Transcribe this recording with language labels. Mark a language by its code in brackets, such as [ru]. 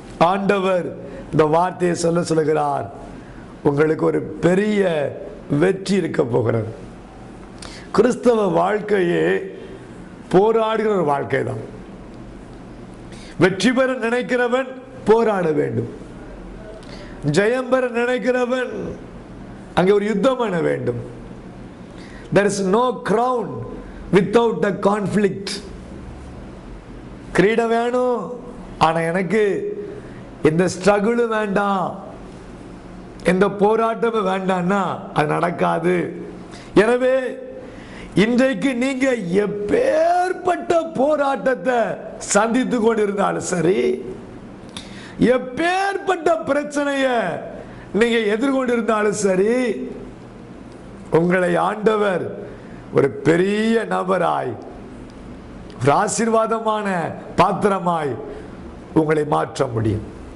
[ta] ஆண்டவர் இந்த வார்த்தையை சொல்லுகிறார், உங்களுக்கு ஒரு பெரிய வெற்றி இருக்க போகிறது. கிறிஸ்தவ வாழ்க்கையே போராடுகிற ஒரு வாழ்க்கை தான். வெற்றி பெற நினைக்கிறவன் போராட வேண்டும், ஜெயம் பெற நினைக்கிறவன் அங்கே ஒரு யுத்தம் பண்ண வேண்டும். [en] There is no crown without a conflict. [ta] கிரீடம் வேணும், ஆனா எனக்கு எந்த ஸ்ட்ரகிளும் வேண்டாம், எந்த போராட்டமும் வேண்டாம்னா அது நடக்காது. எனவே இன்றைக்கு நீங்க எப்பேற்பட்ட போராட்டத்தை சந்தித்து கொண்டிருந்தாலும் சரி, எப்பேற்பட்ட பிரச்சனைய நீங்க எதிர்கொண்டிருந்தாலும் சரி, உங்களை ஆண்டவர் ஒரு பெரிய நபராய், ஒரு ஆசீர்வாதமான பாத்திரமாய் உங்களை மாற்ற முடியும்.